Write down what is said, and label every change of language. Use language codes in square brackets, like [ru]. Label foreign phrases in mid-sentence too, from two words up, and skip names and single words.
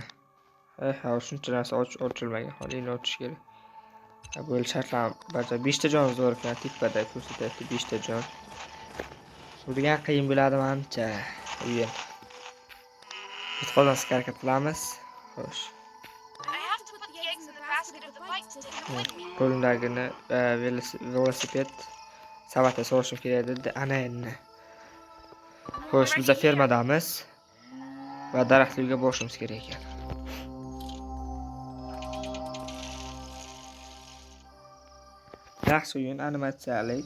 [uz] Shuncha narsa ochilmagan. Holini ochish kerak. Bu shartlarni bajar. 5 ta jon zo'r ekan, tepada ko'rsatyapti 5 ta jon. Bu degan qiyin bo'ladi menimcha. O'yin. Biz qolmaslikka harakat qilamiz. Xo'sh. [en] I have to put the eggs in the basket of the bike to take them with me. [uz] Qo'limdagini velosiped savatga solishim kerak dedi. Ana endi. Xo'sh, biz fermadamiz va daraxtli uyga borishimiz kerak ekan. Yaxshi o'yin, animatsiyalik.